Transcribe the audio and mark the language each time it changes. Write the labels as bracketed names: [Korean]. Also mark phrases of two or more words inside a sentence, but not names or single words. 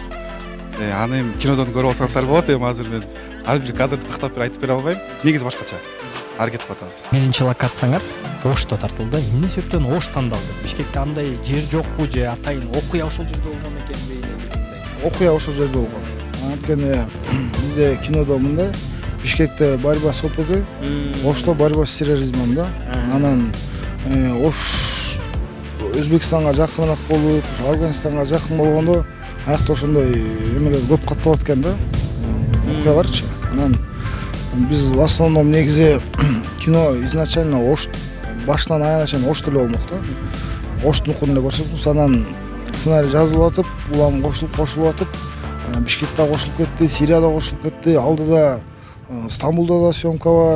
[Kyrgyz] Аны эми кинодон көрүп алсаңыздар болот. Эми азыр мен ар бир кадрды тактап бир айтып бере албайм. Негизи башкача аракет кылып атабыз. Биринчи локацияңар Ошто тартылды. Эмне себептен Ош тандалды? Бишкекте андай жер жокпу же атайын окуя ошол жерде болгон экенби? Окуя ошол жерде болгон. Анткени бизде кинодо мындай Бишкекте [Russian] борьба с ОПГ, [Kyrgyz] Ошто [Russian] борьба с терроризмом [Kyrgyz] да. Анан Ош Өзбекстанга жакыныраак болуп, Афганистанга жакын болгондо аякта ошондой эмелер көп катталат экен да. Окуяларчы. Анан биз [Russian] в основном [Kyrgyz] негизи кино изначально Ош башынан аягына чейин Ошто эле болмок да. Оштун укуну эле көрсөтүп, анан сценарий жазылып атып, улам кошулуп атып, Бишкекте кошулуп кетти, Сирияда кошулуп кетти, алдыда Стамбулда да съемка бар.